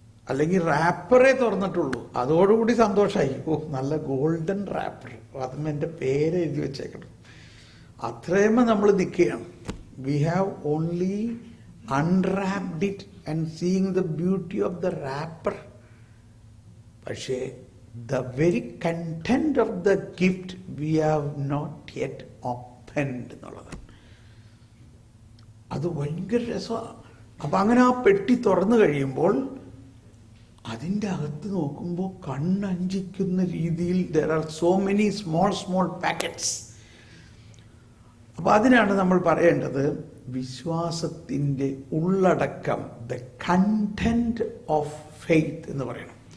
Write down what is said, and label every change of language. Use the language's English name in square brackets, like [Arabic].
[Malayalam] അല്ലെങ്കിൽ റാപ്പറേ തുറന്നിട്ടുള്ളൂ, അതോടുകൂടി സന്തോഷമായി. ഓ നല്ല ഗോൾഡൻ റാപ്പർ, അതും എൻ്റെ പേര് എഴുതി വെച്ചേക്കണം. അത്രയുമേ നമ്മൾ നിൽക്കുകയാണ്. [English] We have only unwrapped it and seeing the beauty of the wrapper. പക്ഷേ the very content of the gift we have not yet opened [Malayalam] എന്നുള്ളതാണ്. അത് ഭയങ്കര രസമാണ്. അപ്പം അങ്ങനെ ആ പെട്ടി തുറന്നു കഴിയുമ്പോൾ അതിൻ്റെ അകത്ത് നോക്കുമ്പോൾ കണ്ണഞ്ചിക്കുന്ന രീതിയിൽ [English] there are so many small packets. [Malayalam] അപ്പം അതിനാണ് നമ്മൾ പറയേണ്ടത് വിശ്വാസത്തിൻ്റെ ഉള്ളടക്കം, [English] the content of faith [Malayalam] എന്ന് പറയണം.